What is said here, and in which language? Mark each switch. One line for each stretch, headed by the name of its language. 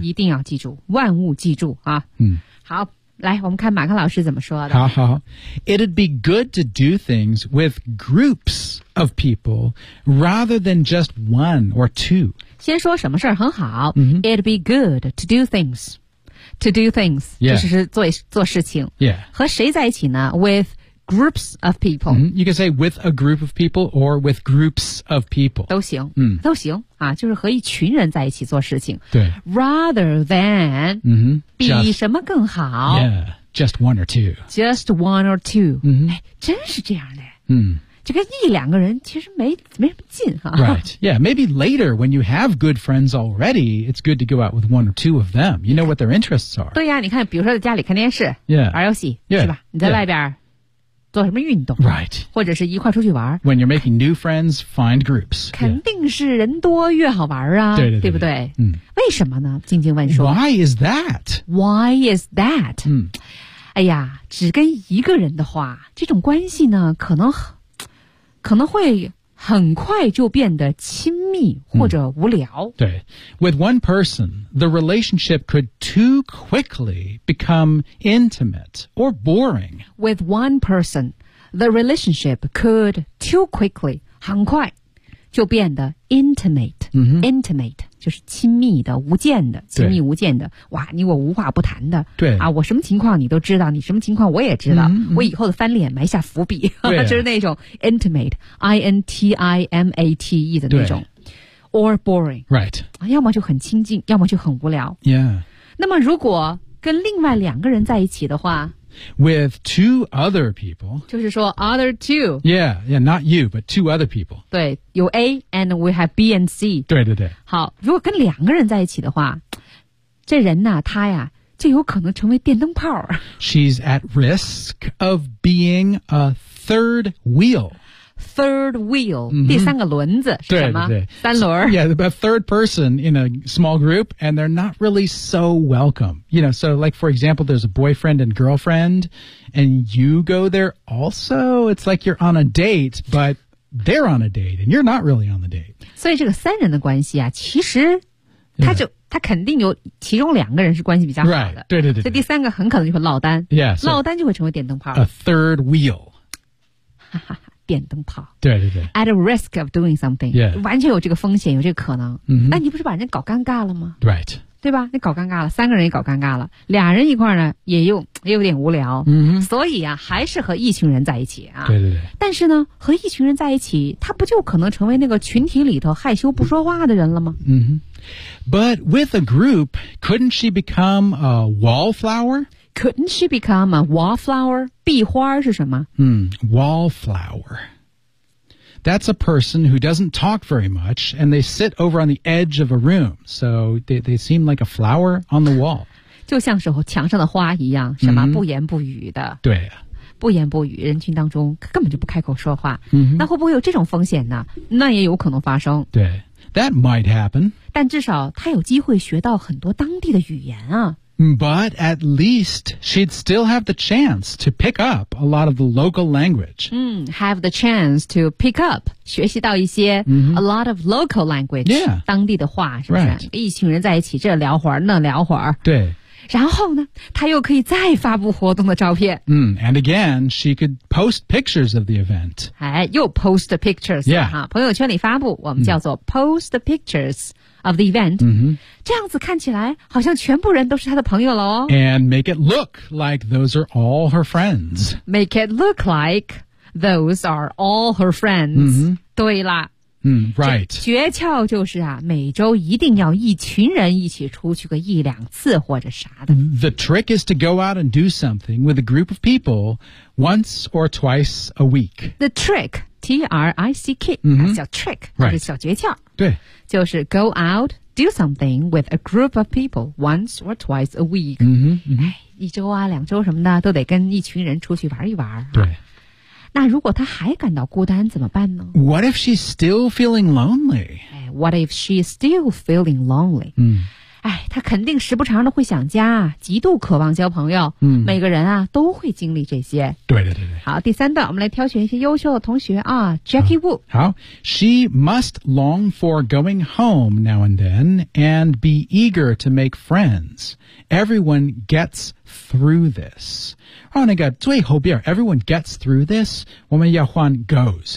Chinese: 一定要记住万物记住啊、嗯、好来我们看马克老师怎么说的。好好。
English: It'd be good to do things with groups of people rather than just one or two.
Chinese: 先说什么事很好。 Mm-hmm.
English: It'd be good to do things. To do things.、 Yeah.
Chinese: 就是 做事情。
English: Yeah.
Chinese: 和谁在一起呢 ?
English: With groups of people.、 Mm-hmm. You can say with a group of people or with groups of people.
Chinese: 都行。 Mm-hmm. 都行。啊就是和一群人在一起做事情。对。
English: Rather than,、 mm-hmm.
Chinese: just, 比什么更好。
English: Yeah, just one or two. Just one or two.、 Mm-hmm.
Chinese: 哎真是这样的。嗯。就跟一两个人其实没什么劲哈。
English: Right, yeah, maybe later when you have good friends already, it's good to go out with one or two of them. You know what their interests are.
Chinese: 对呀、啊、你看比如说在家里看电视。
English: Yeah.
Chinese: 玩游戏。
English: Yeah.
Chinese: 是吧你在外边。
English: Yeah.
Chinese: 做什么运动
English: Right.
Chinese: 或者是一块出去玩
English: When you're making new friends, find groups.
Chinese: 肯定是人多越好玩啊对, 对, 对, 对, 对不对、嗯、为什么呢静静问说
English: Why is that? Why is that?、嗯、
Chinese: 哎呀只跟一个人的话这种关系呢可能会很快就变得亲密或者无聊、
English: 嗯、对 With one person, the relationship could too quickly become intimate or boring With one person, the relationship could too quickly
Chinese: 很快就变得
English: intimate
Chinese: intimate 就是亲密的无间的亲密无间的哇你我无话不谈的对啊我什么情况你都知道你什么情况我也知道、mm-hmm. 我以后的翻脸埋下伏笔、啊、就是那种 intimate intimate 的那种 or boring
English: right
Chinese: 要么就很亲近要么就很无聊
English: yeah
Chinese: 那么如果跟另外两个人在一起的话
English: With two other people.
Chinese: 就是说 other two.
English: Yeah, yeah, not you, but two other people. 对有 A, and we have B and C.
Chinese: 对对对。好如果跟两个人在一起的话这人呢、啊、他呀就有可能成为电灯泡。
English: She's at risk of being a third wheel.
Chinese: Third wheel,、mm-hmm. 第三个轮子是什么对对对三轮。
English: So, yeah, a third person in a small group, and they're not really so welcome. You know, so like, for example, there's a boyfriend and girlfriend, and you go there also. It's like you're on a date, but they're on a date, and you're not really on the date.
Chinese: 所以这个三人的关系啊，其实他就、yeah. 他肯定有其中两个人是关系比较好的。 Right. 对对 对, 对。所以第三个很可能就会落单。
English: Yes.、
Chinese: Yeah, so、落单就会成为电灯泡。
English: A third wheel.
Chinese: 哈哈哈，电灯泡。对对对。
English: At a risk of doing something. Yeah.
Chinese: 完全有这个风险，有这个可能。嗯。那你不是把人家搞尴尬了吗
English: ？Right.
Chinese: 对吧？那搞尴尬了，三个人也搞尴尬了，俩人一块呢，也有点无聊。嗯、mm-hmm. ，所以啊，还是和一群人在一起啊。对对对。但是呢，和一群人在一起，他不就可能成为那个群体里头害羞不说话的人了吗？嗯、mm-hmm.
English: ，But with a group, couldn't she become a wallflower? Couldn't she become a wallflower?
Chinese: 壁花是什么？
English: Wallflower. That's a person who doesn't talk very much, and they sit over on the edge of a room. So they seem like a flower on the wall.
Chinese: 就像是墙上的花一样，什么不言不语的。对。不言不语，人群当中根本就不开口说话。 Mm-hmm. 那会不会有这种风险呢？那也有可能发生。
English: 对。That might happen.
Chinese: 但至少他有机会学到很多当地的语言啊。
English: But at least she'd still have the chance to pick up a lot of the local language. Have the chance to pick up,
Chinese: 学习到一些、 mm-hmm.
English: a lot of local language,、 yeah.
Chinese: 当地的话是不是、
English: right.
Chinese: 一群人在一起这聊会儿那聊会儿。对。然后呢她又可以再发布活动的照片。
English: And again, she could post pictures of the event. 哎又 post the pictures,、 yeah.
Chinese: 朋友圈里发布我们叫做
English: post the pictures. Of the event,、 mm-hmm.
Chinese: 这样子看起来好像全部人都是他的朋友了哦。
English: And make it look like those are all her friends. Make it look like those are all her friends.、 Mm-hmm.
Chinese: 对啦。
English: Right.
Chinese: 诀窍就是啊，每周一定要一群人一起出去个一两次或者啥的。
English: The trick is to go out and do something with a group of people once or twice a week. The trick, T-R-I-C-K,、 mm-hmm.
Chinese: 还是叫 trick,、
English: right.
Chinese: 就是小诀窍。对。
English: 就是 go out, do something with a group of people once or twice a week. 嗯、mm-hmm, 哼、
Chinese: mm-hmm. 哎。一周啊两周什么的都得跟一群人出去玩一玩。对。那如果她还感到孤单怎么办呢
English: ?What if she's still feeling lonely?、哎、What if she's still feeling lonely?、嗯、
Chinese: 哎她肯定时不常的会想家极度渴望交朋友、嗯、每个人啊都会经历这些。对对对对。好第三段我们来挑选一些优秀的同学啊 ,Jackie Wu。
English: 好 ,She must long for going home now and then and be eager to make friends. Everyone gets through this. Oh,
Chinese: 那个最后边
English: everyone gets through this,
Chinese: 我们要换
English: goes.